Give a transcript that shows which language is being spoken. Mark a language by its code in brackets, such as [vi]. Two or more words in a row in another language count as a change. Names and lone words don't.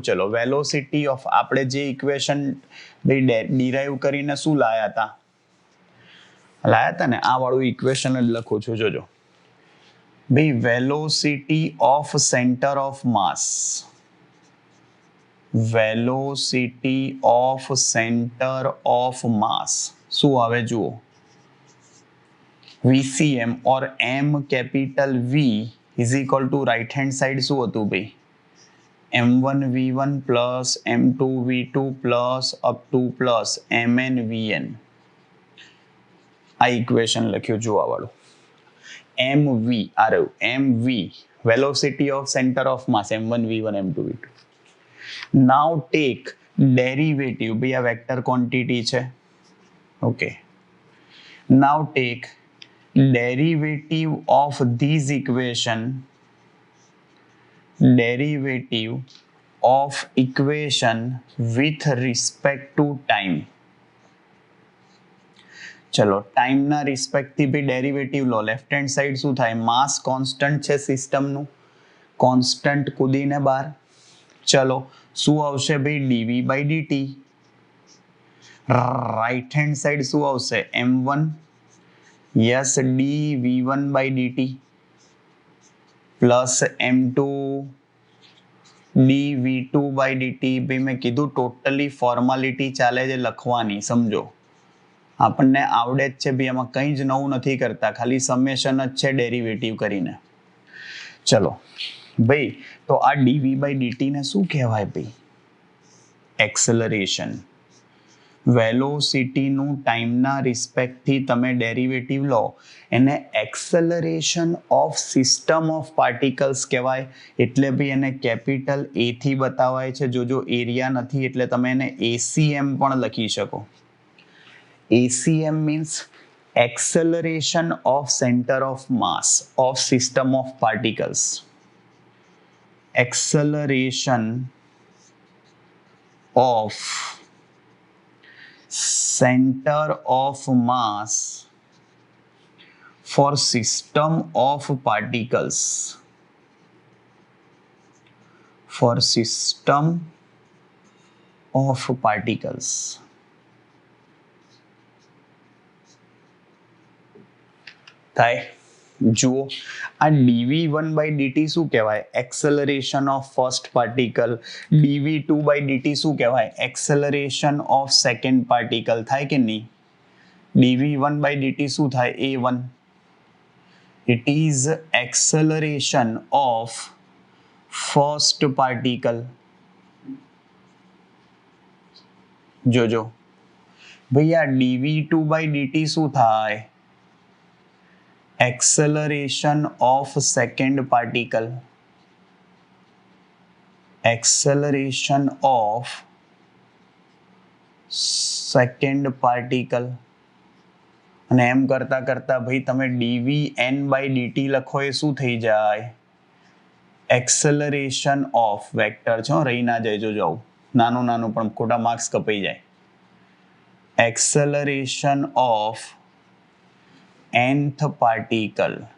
[gu] ચલો, [en] velocity of [gu] આપણે જે ઇક્વેશન ભાઈ ડિરાઈવ કરીને શું લાયા હતા ને, આ વાળું ઇક્વેશન જ લખું છું. જોજો ભાઈ, [en] velocity of center of mass, velocity of center of mass [gu] શું આવે જુઓ, [en] VCM or M capital V is equal to right hand side [gu] શું હતું ભાઈ, [en] m1 v1 plus m2 v2 plus up to plus mn vn. [gu] આ ઇક્વેશન લખ્યું જુઓ વાળું. mv આ રહ્યું, mv [en] velocity of center of mass, [gu] m1 v1 m2 v2. [en] now take derivative, [gu] ભાઈ આ [en] vector quantity [gu] છે. ઓકે, [en] now take derivative of this equation, derivative of equation with respect to time. [gu] ચલો, ટાઈમના રિસ્પેક્ટથી બી ડેરિવેટિવ લો. [en] left hand side [gu] શું થાય, માસ કોન્સ્ટન્ટ છે સિસ્ટમનું, કોન્સ્ટન્ટ કૂદીને બહાર. ચલો, શું આવશે ભાઈ, [en] dv by dt. right hand side [gu] શું આવશે, [en] m1 yes dv1 by dt plus m2 dv2/dt [gu] ભાઈ મેં કીધું [en] totally formality [gu] ચાલે છે લખવાની, સમજો આપણને આવડે જ છે ભાઈ, એમાં કંઈ જ નવું નથી કરતા, ખાલી સમેશન જ છે ડેરિવેટિવ કરીને. ચલો ભાઈ, તો આ dv/dt ને શું કહેવાય ભાઈ? એક્સેલરેશન. વેલોસિટીનું ટાઈમના રિસ્પેક્ટથી તમે ડેરિવેટિવ લો એને [en] acceleration of system of particles [gu] કહેવાય. એટલે બી એને [en] capital A [gu] થી બતાવાય છે. જો એરિયા નથી એટલે તમે એને ACM પણ લખી શકો. [en] ACM means acceleration of center of mass of system of particles. Acceleration of center of mass for system of particles. For system of particles. [gu] થાય. જુઓ આ dv1/dt શું કહેવાય? [en] acceleration of first particle. dv2/dt [gu] શું કહેવાય? [en] acceleration of second particle. [gu] થાય કે નહીં? dv1/dt શું થાય? a1. [en] It is acceleration of first particle. [gu] જોજો ભાઈ, આ dv2/dt શું થાય? [en] Acceleration of second particle. Acceleration of second particle. [gu] અને એમ કરતા કરતા ભાઈ તમે dvn/dt લખો એ શું થઈ જાય? [en] acceleration of vector [gu] છે, રહી ના જાય, જો જાઉં નાનું નાનું પણ ખોટા માર્ક્સ કપાઈ જાય. [en] acceleration of nth particle.